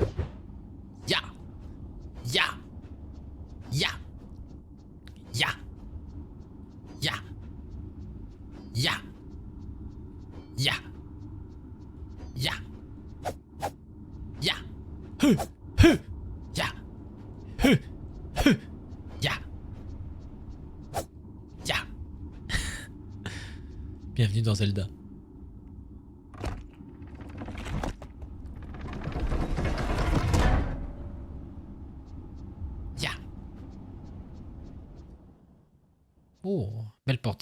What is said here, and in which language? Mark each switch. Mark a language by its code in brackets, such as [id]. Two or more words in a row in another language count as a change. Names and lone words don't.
[fr] Ya. Ya. Ya. Ya. Ya. Ya. Ya. Ya. Ya. Hu. Hu. Ya. Hu. Hu. Ya. Ya. Bienvenue dans Zelda. Ya. Oh, belle porte.